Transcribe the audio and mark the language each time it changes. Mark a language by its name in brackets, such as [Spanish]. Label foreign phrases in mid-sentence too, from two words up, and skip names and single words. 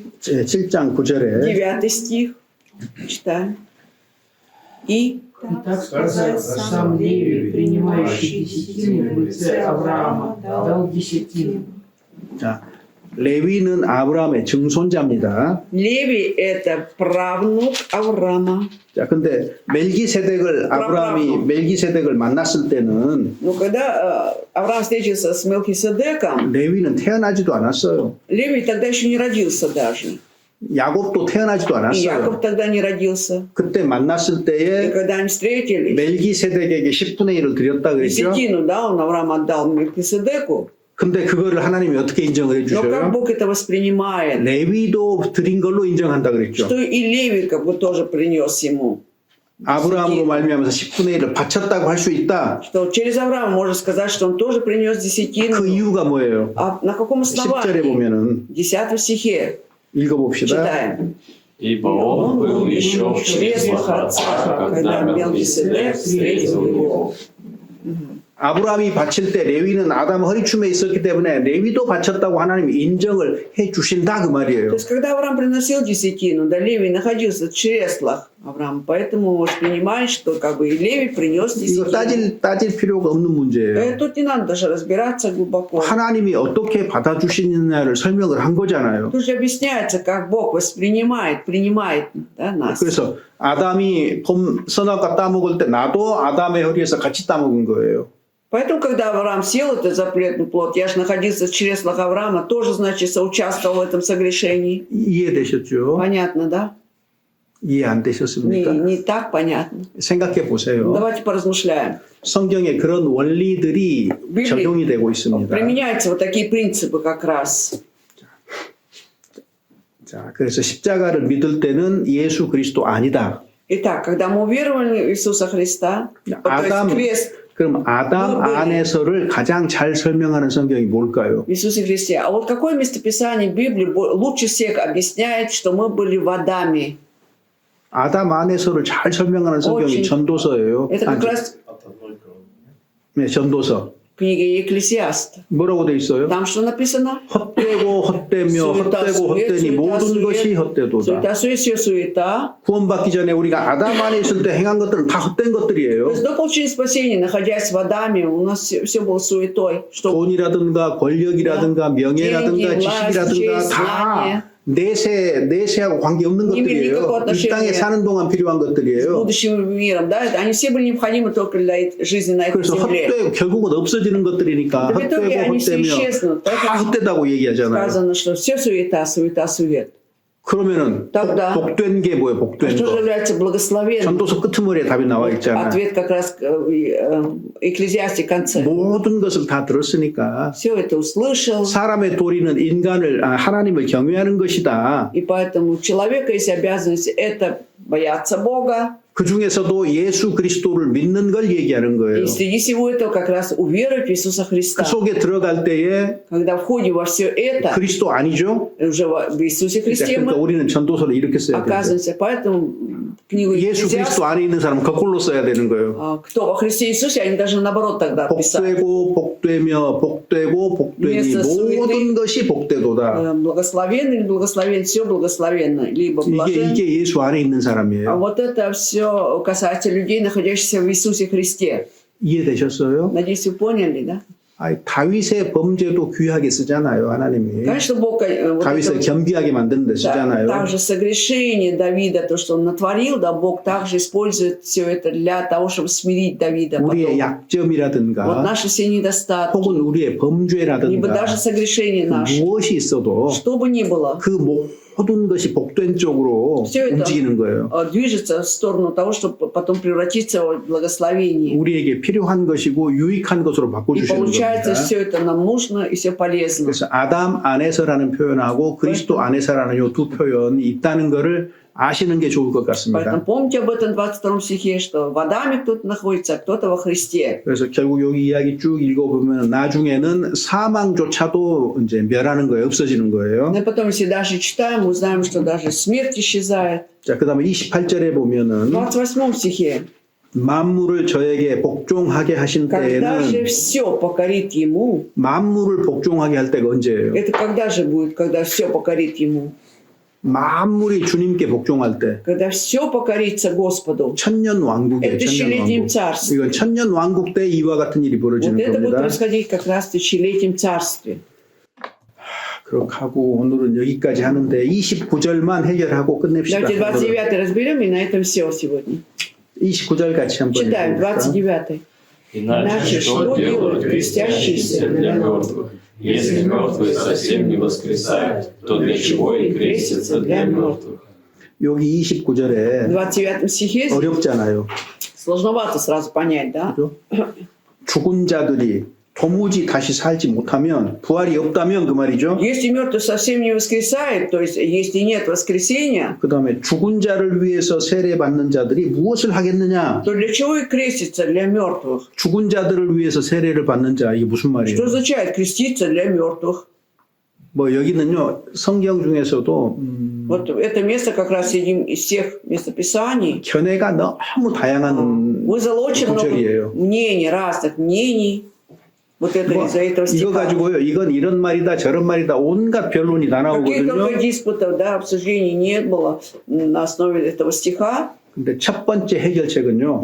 [Korean] 7장 9절에 [Russian] 9 стих. Читаем. И Так сказать, сам Левий, принимающий десятину в лице Авраама, дал десятину. [Korean] 자, 레위는 아브라함의 증손자입니다. [Russian] Леви – это правнук Авраама. [Korean] 자, 근데 멜기세덱을 만났을 때는 [Russian] Но когда Авраам встретился с Мелхиседеком, [Korean] 레위는 태어나지도 않았어요. [Russian] Леви тогда еще не родился даже. [Korean] 야곱도 태어나지도 [Russian] И [Korean] 않았어요. [Russian] Яков тогда не родился. [Korean] 그때 만났을 [Russian] И [Korean] 때에 [Russian] когда они встретились, [Korean] 멜기세덱에게 10분의 1을 드렸다 그랬죠. [Russian] десятину, да, он Авраам отдал Мелхиседеку. [Korean] 근데 그거를 하나님이 어떻게 인정을 [Russian] Но как [Korean] 해주셔요? [Russian] Бог это воспринимает? [Korean] 레위도 드린 걸로 인정한다 그랬죠. [Russian] Что и Леви как бы тоже принес ему. [Korean] 아브라함으로 말미암아서 10분의 1을 바쳤다고 할 수 있다. [Russian] Что через Авраама можно сказать, что он тоже принес [Korean] 그 [Russian] десятину. [Korean] 이유가 뭐예요? [Russian] А на каком [Korean] 10절에 [Russian] основании? [Korean] 보면은 [Russian] В 10 стихе [Korean] 읽어봅시다. [Russian] читаем. Ибо он был еще в чреслах отца, когда Мелхиседек встретил его. [Korean] 아브라함이 바칠 때 레위는 아담 허리춤에 있었기 때문에 레위도 바쳤다고 하나님이 인정을 해 주신다 그 [Russian] То [Korean] 말이에요. [Russian] есть, когда Авраам приносил десятину, да, Левий находился в чреслах Авраама, поэтому воспринимает, что как бы и Левий принес [Korean] 이거 [Russian] десятину. [Korean] 따질 필요가 없는 문제예요. [Russian] Тут не надо даже разбираться глубоко. [Korean] 하나님이 어떻게 받아주시느냐를 설명을 한 거잖아요. [Russian] Тут же объясняется, как Бог воспринимает, принимает, да, нас. [Korean] 그래서 아담이 선악과 따먹을 때 나도 아담의 허리에서 같이 따먹은 거예요. [Russian] Поэтому, когда Авраам съел этот запретный плод, я же находился в чреслах Авраама, тоже, значит, соучаствовал в этом согрешении. [Korean] 이해되셨죠? [Russian] Понятно, да? [Korean] 이해 안 되셨습니까? [Russian] Не так понятно. [Korean] 생각해 보세요. [Russian] Давайте поразмышляем. [Korean] 성경에 그런 원리들이 적용이 되고 있습니다. [Russian] Применяются вот такие принципы как раз. [Korean] 자, 그래서 십자가를 믿을 때는 예수 그리스도 아니다. [Russian] Итак, когда мы уверовали в Иисуса Христа, то [Korean] 아담, [Russian] есть крест [Korean] 그럼 아담 안에서를 가장 잘 설명하는 성경이 뭘까요? [Russian] в Иисусе Христе. А вот какое местописание Библии лучше всех объясняет, что мы были в Адаме? [Korean] 아담 안에서를 잘 설명하는 성경이 [Russian] очень. [Korean] 전도서예요. [Russian] Это как раз [Korean] 네, 전도서. [Russian] книга Екклесиаста. [Korean] 뭐라고 돼 있어요? [Russian] Там что написано? [Korean] 헛되고 헛되며 헛되고 헛되니 모든 것이 헛되도다. [Russian] суета, все суета. [Korean] 구원받기 전에 우리가 아담 안에 있을 때 행한 것들은 다 헛된 [Russian] То [Korean] 것들이에요. [Russian] есть до получения спасения, находясь в Адаме, у нас все было суетой. Что [Korean] 돈이라든가 권력이라든가 명예라든가 [Russian] деньги, [Korean] 지식이라든가 [Russian] власть, [Korean] 다 [Russian] знания. [Korean] 내세하고 관계없는 [Russian] Не имели никакого [Korean] 것들이에요. 이 땅에 [Russian] отношения [Korean] 사는 동안 필요한 [Russian] с [Korean] 것들이에요. [Russian] будущим миром, да, они все были необходимы только для жизни на этой [Korean] 그래서 [Russian] земле. [Korean] 헛되고 결국은 없어지는 것들이니까 [Russian] В итоге [Korean] 헛되고 [Russian] они все [Korean] 헛되며 [Russian] исчезнут. [Korean] 다 [Russian] Поэтому [Korean] 헛되다고 얘기하잖아요. [Russian] сказано, что все суета, суета, сует. [Korean] 그러면은 [Russian] тогда [Korean] 복된 게 뭐예요? 복된 [Russian] Что же [Korean] 거. [Russian] является благословенным? [Korean] 전도서 끄트머리에 답이 나와 있잖아요. [Russian] Ответ как раз Экклезиасте конце. [Korean] 모든 것을 다 들었으니까 [Russian] Все это услышал, [Korean] 사람의 도리는 하나님을 경외하는 것이다. [Russian] и поэтому у человека есть обязанность это бояться Бога, [Korean] 그 중에서도 예수 그리스도를 믿는 걸 얘기하는 거예요. [Russian] и среди всего этого как раз уверовать в Иисуса [Korean] 그 [Russian] Христа. [Korean] 속에 들어갈 때에 [Russian] Когда входим во все это, [Korean] 그리스도 아니죠? [Russian] уже в Иисусе Христе [Korean] 그러니까 [Russian] мы [Korean] 우리는 전도서를 이렇게 써야 돼요. [Russian] оказываемся. Поэтому книгу [Korean] 예수 그리스도 [Russian] Екклезиаста, [Korean] 안에 있는 사람은 거꾸로 써야 되는 거예요. [Russian] кто во Христе Иисусе, они даже наоборот тогда писали. [Korean] 복되고 복되며 복되고 복되니 모든 것이 복되도다. [Russian] Благословен или благословен, все благословенно, либо блажен. [Korean] 이게 예수 안에 있는 [Russian] А [Korean] 사람이에요. [Russian] вот это все касается людей, находящихся в Иисусе Христе. [Korean] 이해되셨어요? [Russian] Надеюсь, вы поняли, да? [Korean] 다윗의 범죄도 귀하게 쓰잖아요, 하나님이. [Russian] Конечно, Бог вот [Korean] 다윗을 [Russian] это, [Korean] 겸비하게 만드는 데 [Russian] да, [Korean] 쓰잖아요. [Russian] также согрешение Давида, то, что он натворил, да, Бог также использует все это для того, чтобы смирить Давида. [Korean] 우리의 [Russian] Потом. Вот [Korean] 약점이라든가 [Russian] наши все недостатки, [Korean] 혹은 우리의 [Russian] либо [Korean] 범죄라든가 [Russian] даже согрешение наше, [Korean] 무엇이 있어도 [Russian] что бы ни было, [Korean] 그 모든 것이 복된 쪽으로 [Russian] Все это [Korean] 움직이는 거예요. [Russian] движется в сторону того, чтобы потом превратиться в благословение. [Korean] 우리에게 필요한 것이고 유익한 것으로 [Russian] И [Korean] 바꿔주시는 [Russian] получается, [Korean] 겁니다. [Russian] все это нам нужно и все полезно. [Korean] 그래서 아담 안에서라는 표현하고 그리스도 안에서라는 이 두 표현이 있다는 것을 아시는 게 좋을 것 [Russian] Поэтому [Korean] 같습니다. [Russian] помните об этом 22 стихе, что в Адаме кто-то находится, а кто-то во Христе. [Korean] 그래서 결국 여기 이야기 쭉 읽어보면 나중에는 사망조차도 이제 멸하는 거예요. 없어지는 거예요. [Russian] Но потом, если даже читаем, мы узнаем, что даже смерть исчезает. [Korean] 자, 그 다음에 28절에 [Russian] В [Korean] 보면은 [Russian] 28 стихе. [Korean] 만물을 저에게 복종하게 하신 [Russian] Когда же [Korean] 때에는 [Russian] все покорит ему, [Korean] 만물을 복종하게 할 때가 언제예요? [Russian] это когда же будет, когда все покорит ему? [Korean] 만물이 주님께 복종할 때 [Russian] Когда все покорится Господу. [Korean] 천년 왕국이에요. [Russian] Это [Korean] 천년 [Russian] тысячелетнем [Korean] 왕국. [Russian] царстве. [Korean] 이건 천년 왕국 때 이와 같은 일이 [Russian] Вот [Korean] 벌어지는 [Russian] это будет [Korean] 겁니다. [Russian] происходить как раз в тысячелетнем царстве. [Korean] 그렇게 하고 오늘은 여기까지 하는데 29절만 해결하고 끝냅시다. [Russian] Давайте 29 разберем, и на этом все сегодня. [Korean] 29절 같이 한번 [Russian] Читаем, [Korean] 읽어볼까? [Russian] 29. Иначе что делают крестящиеся для мертвых? Если мертвые совсем не воскресают, то для чего и крестятся для мертвых? [Korean] 여기 29절에 [Russian] В 29 стихе [Korean] 어렵잖아요. [Russian] сложновато сразу понять, да? [Korean] 그죠? 죽은 자들이 도무지 다시 살지 못하면 부활이 없다면 그 말이죠. [Russian] Если мертвый совсем не воскресает, то есть если нет воскресения, [Korean] 그 다음에 죽은 자를 위해서 세례받는 자들이 무엇을 하겠느냐? [Russian] то для чего и креститься для мертвых? [Korean] 죽은 자들을 위해서 세례를 받는 자 이게 무슨 말이에요? [Russian] Что означает креститься для мертвых? [Korean] 뭐 여기는요 성경 중에서도 [Russian] Вот это место как раз среди из всех местописаний. [Korean] 견해가 너무 다양한 [Russian] Вызвало очень много [Korean] 구절이에요. [Russian] мнений, разных мнений. Вот это [Korean] 뭐, [Russian] из-за этого [Korean] 이거 [Russian] стиха. [Korean] 가지고요 이건 이런 말이다 저런 말이다 온갖 변론이 다 [Russian] Каких только [Korean] 나오거든요. [Russian] диспутов, да, обсуждений не было на основе этого стиха. [Korean] 근데 첫 번째 해결책은요